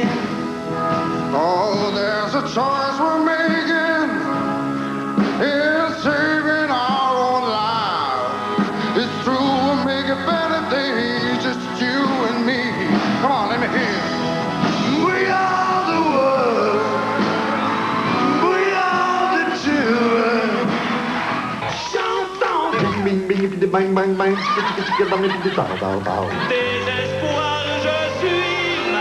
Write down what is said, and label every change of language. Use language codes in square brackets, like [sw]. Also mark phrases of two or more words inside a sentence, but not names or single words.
[en] Oh, there's a choice we're making in saving our own lives. It's true, we'll make a better day, just you and me. Come on, let me hear you. We are the world. We are the children. [fr] Chantons. Bing, bing, bing, bang, bang, bang. Désespoir, je suis